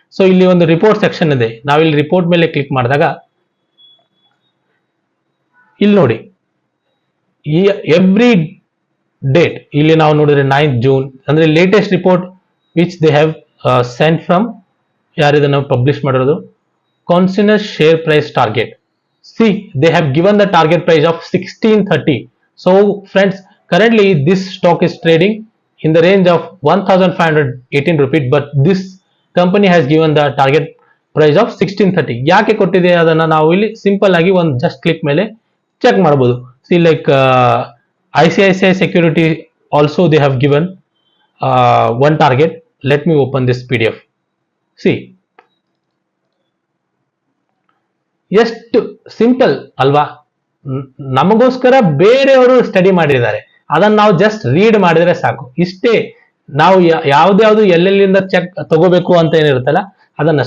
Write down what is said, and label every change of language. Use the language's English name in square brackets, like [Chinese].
[Kannada] So ಇಲ್ಲಿ ಒಂದು report section ಇದೆ. ನಾವು ಇಲ್ಲಿ ರಿಪೋರ್ಟ್ ಮೇಲೆ ಕ್ಲಿಕ್ ಮಾಡಿದಾಗ ಇಲ್ಲಿ ನೋಡಿ, ಎವ್ರಿ ಡೇಟ್ ಇಲ್ಲಿ ನಾವು ನೋಡಿದ್ರೆ 9th June ಅಂದ್ರೆ latest report [English] which they have sent from, [Kannada] ಯಾರಿದನ್ನು publish ಮಾಡಿರೋದು, ಕಾನ್ಸಿನಸ್ share price target. [English] See they have given the target price of 1630. So friends, currently this stock is trading in the range of 1518 rupees, but this company has given the target price of 1630. [Kannada] ಯಾಕೆ ಕೊಟ್ಟಿದೆ ಅದನ್ನ ನಾವು ಇಲ್ಲಿ simple ಆಗಿ ಒಂದು just click ಮೇಲೆ check ಮಾಡಬಹುದು. [English] See like ICICI Security also they have given one target. Let me open this PDF. [Kannada] See, ಎಷ್ಟು ಸಿಂಪಲ್ ಅಲ್ವಾ? ನಮಗೋಸ್ಕರ ಬೇರೆಯವರು ಸ್ಟಡಿ ಮಾಡಿದ್ದಾರೆ, ಅದನ್ನ ನಾವು ಜಸ್ಟ್ ರೀಡ್ ಮಾಡಿದ್ರೆ ಸಾಕು. ಇಷ್ಟೇ. ನಾವು ಯಾವ್ದ್ಯಾವ್ದು ಎಲ್ಲೆಲ್ಲಿಂದ ಚೆಕ್ ತಗೋಬೇಕು ಅಂತ ಏನಿರುತ್ತಲ್ಲ ಅದನ್ನ.